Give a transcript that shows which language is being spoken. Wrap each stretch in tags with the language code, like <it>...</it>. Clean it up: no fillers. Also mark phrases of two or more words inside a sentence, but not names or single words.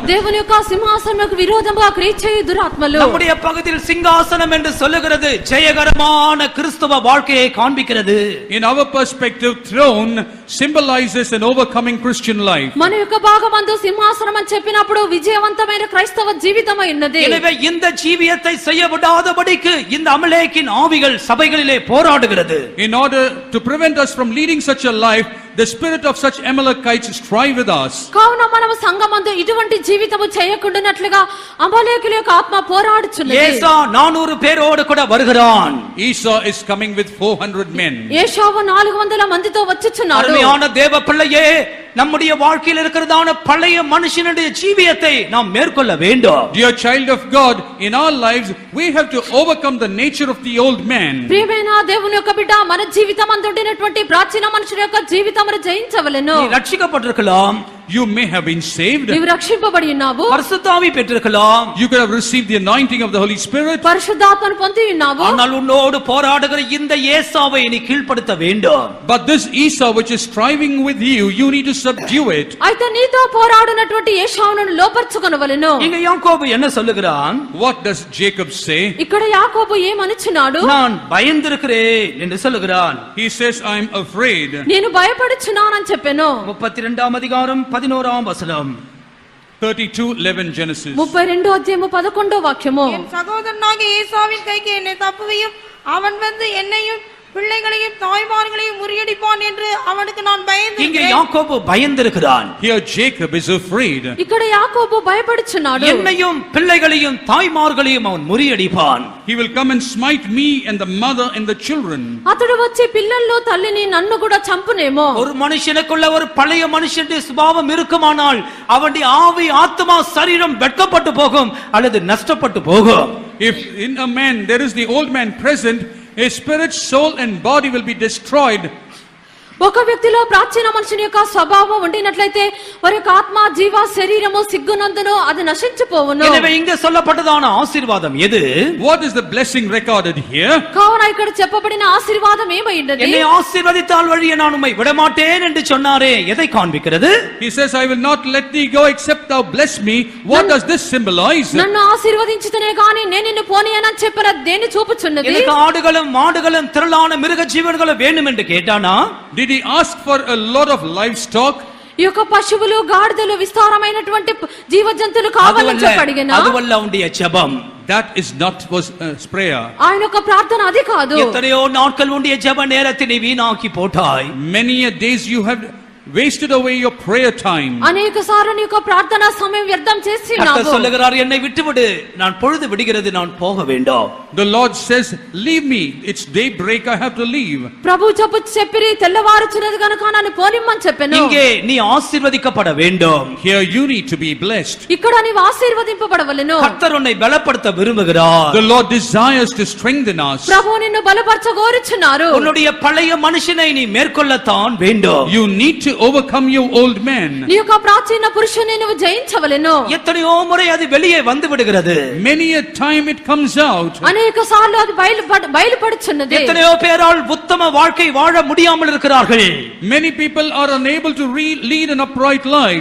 <te>దేవుని యొక్క సింహాసనమునకు విరోధముగా క్రియ చేయు దురాత్మలు.</te> <ta>நம்முடைய பகுதியில் சிங்காசனம் என்று சொல்லுகிறது ஜெயகரமான கிறிஸ்தவ வாழ்க்கையை காண்பிக்கிறது.</ta> <en>In our perspective, throne symbolizes an overcoming Christian life.</en> <te>మన యొక్క భాగమందు సింహాసనం అని చెప్పినప్పుడు విజయవంతమైన క్రైస్తవ జీవితమై ఉన్నది.</te> <ta>எனவே இந்த ஜீவியத்தை செய்ய விடாதபடிக்கு இந்த அமலேக்கின் ஆவிகள் சபைகளிலே போராடுகிறது.</ta> <en>In order to prevent us from leading such a life, the spirit of such Amalekites strive with us.</en> <te>కావున మనము సంఘమందు ఇటువంటి జీవితము చేయకుండానట్లుగా అమలేకుల యొక్క ఆత్మ పోరాడుచున్నది.</te> <ta>ஏசா 400 பேரோடு கூட வருகிறான்.</ta> <en>Esau is coming with 400 men.</en> <te>యేషావు 400 మందితో వచ్చుచున్నాడు.</te> <ta>அருமையான தேவ பிள்ளையே, நம்முடைய வாழ்க்கையில் இருக்கிறதான பழைய மனுஷனுடைய ஜீவியத்தை நாம் மேற்கொள்ள வேண்டும்.</ta> <en>Dear child of God, in our lives we have to overcome the nature of the old man.</en> <te>ప్రియమైన దేవుని యొక్క బిడ్డ, మన జీవితమందు ఉండినటువంటి ప్రాచీన మనుషుల యొక్క జీవితమును జయించవలెను.</te> <ta>நீ ரட்சிக்கப்பட்டிருக்கலாம்,</ta> <en>You may have been saved.</en> <te>నీవు రక్షింపబడి ఉన్నావు.</te> <ta>பரிசுத்த ஆவி பெற்றிருக்கலாம்,</ta> <en>You could have received the anointing of the Holy Spirit.</en> <te>పరిశుద్ధాత్మను పొంది ఉన్నావు.</te> <ta>ஆனால் உன்னோடு போராடுகிற இந்த ஏசாவை நீ கீழ்ப்படுத்த வேண்டும்.</ta> <en>But this Esau which is striving with you, you need to subdue it.</en> <te>అయితే నీతో పోరాడునటువంటి యేషావును లోపర్చుకొనవలెను.</te> <ta>இங்க யாக்கோபு என்ன சொல்லுகிறான்?</ta> <en>What does Jacob say?</en> <te>ఇక్కడ యాకోబు ఏమనుచున్నాడు?</te> <ta>நான் பயந்திருக்கிறேன் என்று சொல்லுகிறான்.</ta> <en>He says, I am afraid.</en> <te>నేను భయపడుచున్నానని చెప్పాను.</te> <ta>32ஆம் அதிகாரம் 11ஆம் வசனம்.</ta> <en>32:11 Genesis.</en> <te>32వ అధ్యాయము 11వ వాక్యము.</te> <ta>என் சகோதரனாகிய ஏசாவின் கைக்கு என்னை தப்புவியும், அவன் வந்து என்னையும் பிள்ளைகளையும் தாய்மார்களையும் முறியடிப்பான் என்று அவனுக்கு நான் இங்கே பயந்திருக்கிறேன். யாக்கோபு பயந்திருக்கிறான்.</ta> <en>Here Jacob is afraid.</en> <te>ఇక్కడ యాకోబు భయపడుచున్నాడు.</te> <ta>என்னையும் பிள்ளைகளையும் தாய்மார்களையும் அவன் முறியடிப்பான்.</ta> <en>He will come and smite me and the mother and the children.</en> <te>అతడు వచ్చి పిల్లల్లో తల్లిని నన్ను కూడా చంపునేమో.</te> <ta>ஒரு மனுஷனுக்குள்ள ஒரு பழைய மனுஷனுடைய சுபாவம் இருக்குமானால் அவனுடைய ஆவி ஆத்மா சரீரம் வெட்கப்பட்டு போகும் அல்லது நஷ்டப்பட்டு போகும்.</ta> <en>If in a man there is the old man present, his spirit, soul and body will be destroyed.</en> <te>ఒక వ్యక్తిలో ప్రాచీన మనుషుని యొక్క స్వభావం ఉండినట్లయితే వారి యొక్క ఆత్మ జీవ శరీరము సిగ్గునందును అది నశించిపోవును.</te> <ta>எனவே இங்க சொல்லப்பட்டதான ஆசீர்வாదம் எது?</ta> <en>What is the blessing recorded here?</en> <te>కావున ఇక్కడ చెప్పబడిన ఆశీర్వాదం ఏమైంది?</te> <ta>என்னை ஆசீர்வதித்தால் வழியே நான் உம்மை விடமாட்டேன் என்று சொன்னாரே, எதை காண்பிக்கிறது?</ta> <en>He says, I will not let thee go except thou bless me. What does this symbolize?</en> <te>నన్ను ఆశీర్వదించితేనే గాని నేను నిన్ను పోనీయనని చెప్పిన దేన్ని చూపుచున్నది?</te> <ta>எனக்கு ఆడుகளும் మాడుகளும் திரளான மிருக ஜீவன்களும் வேண்டும் என்று கேட்டானா?</ta> <en>Did he ask for a lot of livestock?</en> <te>ఈ యొక్క పశువులు గాడిదలు విస్తారమైనటువంటి జీవజంతువులు కావాలని చెప్పడిగినా</te> <ta>அதுவல்ல அவனுடைய ஜெபம்.</ta> <en>That is not was prayer.</en> <te>ఆయన యొక్క ప్రార్థన అది కాదు.</te> <ta>எத்தனையோ நாட்கள் உன்னுடைய ஜெப நேரத்தை நீ வீணாக்கி போட்டாய்.</ta> <en>Many a days you have wasted away your prayer time.</en> <te>అనేక సార్లు నీ యొక్క ప్రార్థన సమయం వ్యర్థం చేసినావు.</te> <ta>கர்த்தர் சொல்லுகிறார், என்னை விட்டுவிடு, நான் பொழுது விடுகிறது, நான் போக வேண்டும்.</ta> <en>The Lord says, leave me, it's daybreak, I have to leave.</en> <te>ప్రభు చెప్పిరి తెల్లవారుచున్నది గనుక నన్ను పోనిమ్మని చెప్పెను.</te> <ta>இங்கே நீ ஆசీర్వదిக்கப்பட வேண்டும்.</ta> <en>Here you need to be blessed.</en> <te>ఇక్కడ నీవు ఆశీర్వదింపబడవలెను.</te> <ta>கர்த்தர் உன்னை பலப்படுத்த விரும்புகிறார்.</ta> <en>The Lord desires to strengthen us.</en> <te>ప్రభు నిన్ను బలపరచగోరుచున్నారు.</te> <ta>உன்னுடைய பழைய மனுஷனை நீ மேற்கொள்ளத்தான் வேண்டும்.</ta> <en>You need to overcome your old man.</en> <te>నీ యొక్క ప్రాచీన పురుషుని నువ్వు జయించవలెను.</te> <ta>எத்தனையோ முறை அது வெளியே வந்து விடுகிறது.</ta> <en>Many a time it comes out.</en> <te>అనేక సార్లు అది బయలుపడుచున్నది.</te> <ta>எத்தனையோ பேரால் உத்தம வாழ்க்கை வாழ முடியாமல் இருக்கிறார்கள்.</ta> <en>Many people are unable to lead an upright life.</en>